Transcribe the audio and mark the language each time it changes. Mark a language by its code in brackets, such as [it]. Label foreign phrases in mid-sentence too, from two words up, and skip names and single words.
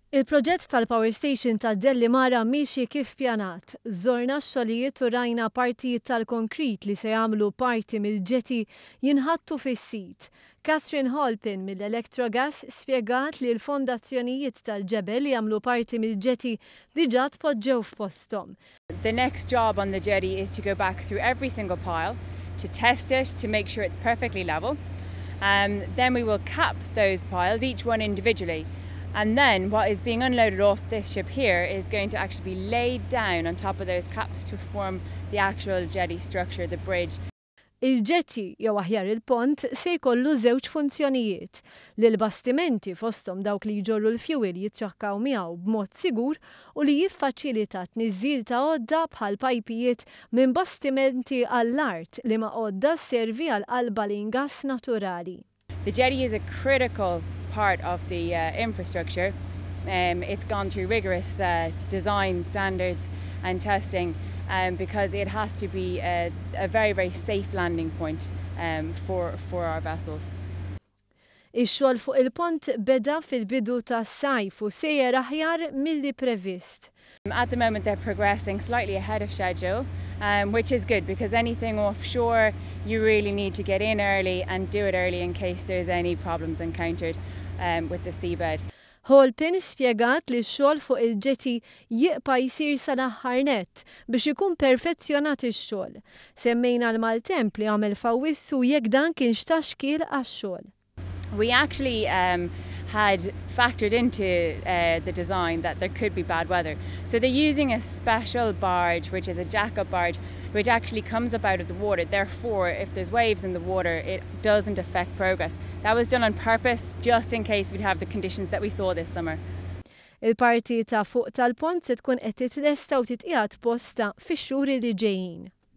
[mt] Il-proġett tal-Power Station ta' Dellimara miexi kif pjanat. Żorna x-xogħlijiet u rajna partijiet tal-konkrit li se jagħmlu parti mill-ġeti jinħattu fis-sit. Catherine Halpin mill-Electrogas spjegat li l-fondazzjonijiet tal-ġebel li jagħmlu parti mill-ġeti diġà tpoġġew f'posthom. [en] The next job on the jetty is to go back through every single pile, to test it, to make sure it's perfectly level. Then we will cap those piles, each one individually. And then what is being unloaded off this ship here is going to actually be laid down on top of those caps to form the actual jetty structure, the bridge. [mt] Il-ġetti jew aħjar il-pont se jkollu żewġ funzjonijiet li l-bastimenti fosthom dawk li jġorru l-fjuwil jitraħkaw miegħu b'mod sigur u li jiffaċilita tniżżil ta' għodda bħal pajpijiet minn bastimenti għall-art li ma' għodda sservi għal qalba l-ingass naturali. [en] The jetty is a critical part of the infrastructure. It's gone through rigorous design standards and testing because it has to be a very, very safe landing point for our vessels. [mt] Ix-xogħol fuq il-pont beda fil-bidu tas-sajf u sejjer aħjar milli previst. [en] At the moment they're progressing slightly ahead of schedule, which is good because anything offshore you really need to get in early and do it early in case there's any problems encountered with the seabed. [mt] Halpin spjegat li x-xogħol fuq il-ġeti jibqa' jsir sal-aħħar nett biex ikun perfezzjonat ix-xogħol. Semmejna l-maltemp li għamel fawwissu jekk dan kien x'taxkil għax-xogħol. [en] We actually had factored into the design that there could be bad weather. So they're using a special barge, which is a jack-up barge, which actually comes up out of the water. Therefore, if there's waves in the water, it doesn't affect progress. That was done on purpose, just in case we'd have the conditions that we saw this summer. [mt] Il-parti ta' fuq tal-pont se tkun qed titlesta u titqiegħed posta fix-xhur li ġejjin.